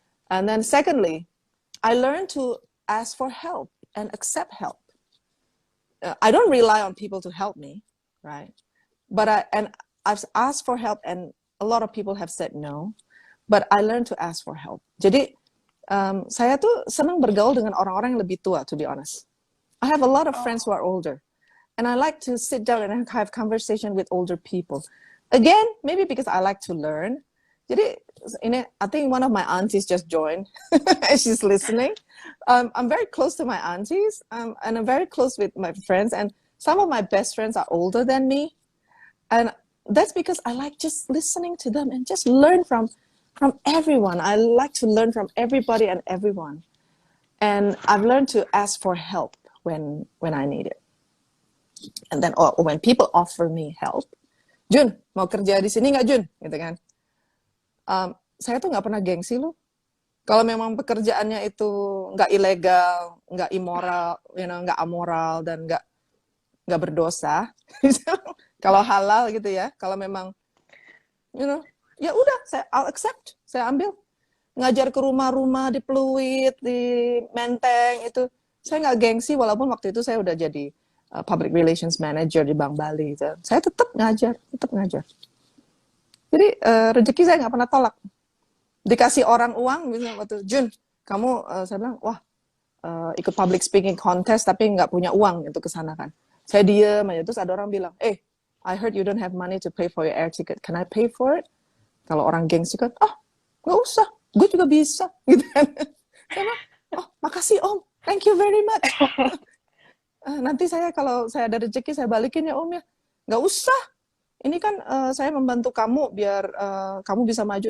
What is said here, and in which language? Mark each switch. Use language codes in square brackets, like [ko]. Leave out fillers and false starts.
[en] And then secondly, I learned to ask for help and accept help. I don't rely on people to help me, right? But I've asked for help, and a lot of people have said no. But I learned to ask for help. [id] Jadi saya tuh senang bergaul dengan orang-orang yang lebih tua, [en] to be honest. I have a lot of friends who are older, and I like to sit down and have conversation with older people. Again, maybe because I like to learn. [id] Jadi [en] I think one of my aunties just joined, and she's listening. I'm very close to my aunties, and I'm very close with my friends, and some of my best friends are older than me, and that's because I like just listening to them and just learn from everyone. I like to learn from everybody and everyone, and I've learned to ask for help when I need it, and then or when people offer me help. [id] Jun, mau kerja di sini nggak, Jun? Gitu kan. Saya tuh nggak pernah gengsi loh. Kalau memang pekerjaannya itu nggak ilegal, nggak immoral, nggak amoral, dan nggak berdosa. Kalau halal gitu ya, kalau memang, ya udah, [en] I'll accept, [id] saya ambil. Ngajar ke rumah-rumah di Pluit, di Menteng, itu saya nggak gengsi, walaupun waktu itu saya udah jadi public relations manager di Bank Bali. Gitu. Saya tetap ngajar. Jadi rezeki saya nggak pernah tolak. Dikasih orang uang, misalnya waktu Jun, kamu, saya bilang, wah, ikut public speaking contest tapi nggak punya uang untuk kesana kan. Saya diem aja, terus ada orang bilang, [en] I heard you don't have money to pay for your air ticket. Can I pay for it? [id] Kalau orang gengsi kan, nggak usah, gue juga bisa. Gitu kan. Saya bilang, makasih Om, [en] thank you very much. [id] Nanti kalau saya ada rezeki saya balikin ya Om ya. Nggak usah. Ini kan saya membantu kamu biar kamu bisa maju.